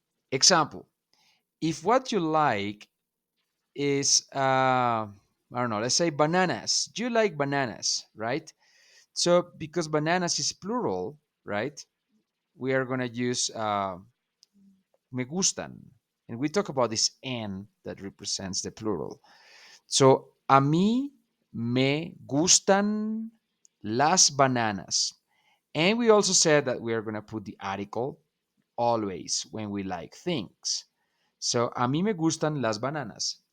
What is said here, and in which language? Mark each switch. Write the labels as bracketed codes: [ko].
[en] Example, if what you like is, I don't know, let's say bananas. You like bananas, right? So because bananas is plural, right? We are going to use [es] me gustan. [en] And we talk about this N that represents the plural. [es] So a mí me gustan las bananas. [en] And we also said that we are going to put the article always when we like things. [es] So a mí me gustan las bananas.